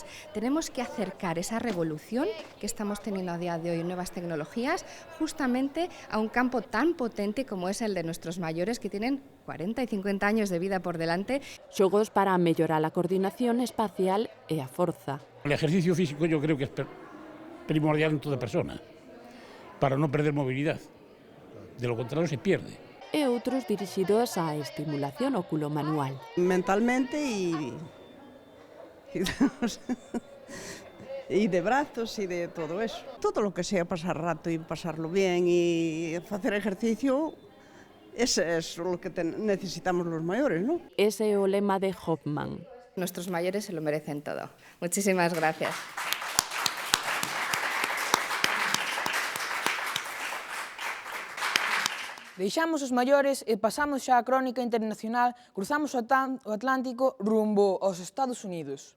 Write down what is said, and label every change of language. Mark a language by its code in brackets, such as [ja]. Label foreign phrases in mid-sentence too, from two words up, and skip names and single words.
[es] Tenemos que acercar esa revolución que estamos teniendo a día de hoy en nuevas tecnologías justamente a un campo tan potente como es el de nuestros mayores que tienen 40 y 50 años de vida por delante. [gl] Xogos para mellorar a coordinación espacial e a forza. [es] El ejercicio físico yo creo que es primordial en toda persona, [gl] para non perder movilidade. [es] De lo contrario, se pierde. [gl] E outros dirixidos á estimulación oculomanual. Mentalmente e de brazos e de todo eso. [es] Todo lo que sea pasar rato e pasarlo bien e facer ejercicio, ese es lo que necesitamos los mayores, ¿no? [gl] Ese é o lema de Hoffman. [es] Nuestros mayores se lo merecen todo. Muchísimas gracias. [gl] Deixamos os maiores e pasamos xa a crónica internacional, cruzamos o Atlántico rumbo aos Estados Unidos.